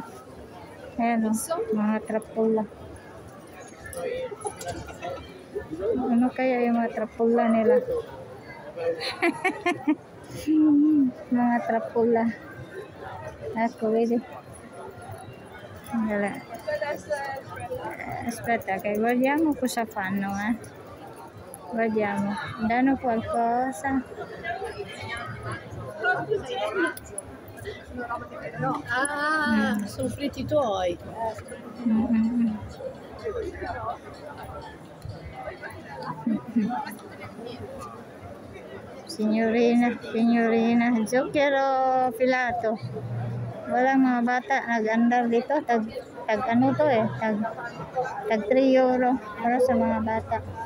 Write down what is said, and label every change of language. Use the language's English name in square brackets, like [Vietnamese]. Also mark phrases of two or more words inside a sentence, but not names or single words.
[Filipino] Ayan o, mga trapula. Ano kaya yung mga trapula nila? Mga trapula. Ako, pwede. Dala. [Italian] Aspetta, che guardiamo cosa fanno, Guardiamo. Danno qualcosa. Sono fritti tuoi. Signorina, zucchero filato. [Filipino] Walang mga bata nag-andar dito. Tag ano to eh. Tag 3 euro para sa mga bata.